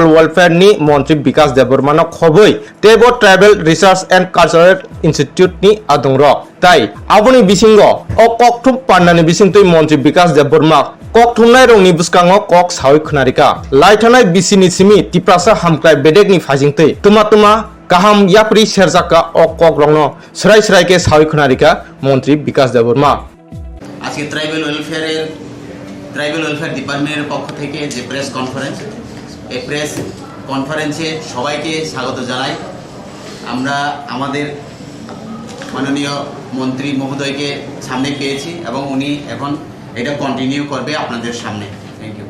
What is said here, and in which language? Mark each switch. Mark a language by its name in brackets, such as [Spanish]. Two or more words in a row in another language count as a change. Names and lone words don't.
[Kok Borok] Welfare ni Montri Bikas Debormano khoboi Tebo Tribal Research and Cultural Institute ni adungrok tai aboni bisingo o Koktwma Panda ni bisingtui Montri Bikas Deborma Koktwma rongni buskango kok sawi khunarika laithanai bisini simi tiprasa hamklai bedek ni phajingtui tuma kaham yapri serjaka o kok rongno srai ke sawi khunarika Montri Bikas Deborma [Bangla] আজকে [English] tribal welfare department's [Bangla] পক্ষ থেকে যে [English] press conference [Bangla] এই [English] press conference [Bangla] সবাইকে স্বাগত জানাই আমরা আমাদের মাননীয় মন্ত্রী মহোদয়কে সামনে পেয়েছি এবং উনি এখন এটা কন্টিনিউ করবে আপনাদের সামনে [English] thank you